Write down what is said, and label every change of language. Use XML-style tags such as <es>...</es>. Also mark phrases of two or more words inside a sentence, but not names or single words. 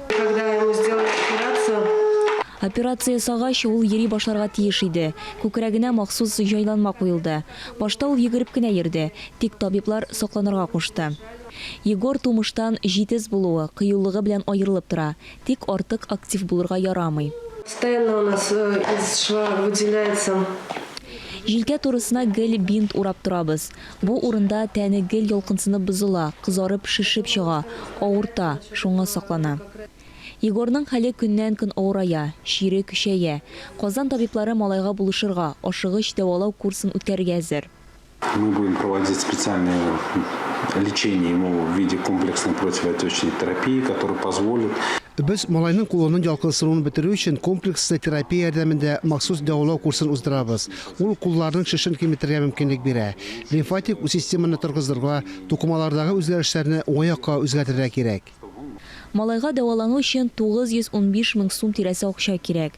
<tt>Операция сагач ул йөри башларга тиеш иде. Күкрәгенә махсус җайланма куелды. Башта ул йөгереп кенә йөрде, тик табиблар сакланырга кушты. Егор тумыштан җитез булуы, кыюлыгы белән аерылып тора, тик артык актив булырга ярамый.</tt> <ru>Постоянно у нас из шва выделяется.</ru> <tt>Җилкә турысына гел бинт урап торабыз. Бу урында тәне гел ялкынсынып бозыла, кызарып шишеп чыга, авырта, шуңа саклана. Егорның хәле көннән-көн авырая, шире көчәя. Казан табиблары малайга булышырга, ашыгыч дәвалау курсын үткәрергә әзер.</tt> <ru>Мы будем проводить специальное лечение ему в виде комплексной противоотечной терапии, которая позволит.</ru> <tt>Biz малайның кулының ялкынсыруын бетерү өчен комплекслы терапия ярдәмендә махсус дәвалау курсын уздырабыз. Ул кулларның шешен киметергә мөмкинлек бирә. Лимфатик системаны торгыздырырга, тукымалардагы үзгәрешләрне уңаякка үзгәртергә кирәк. Малайга дәвалану өчен 915 мең сум тирәсе акча кирәк.</tt>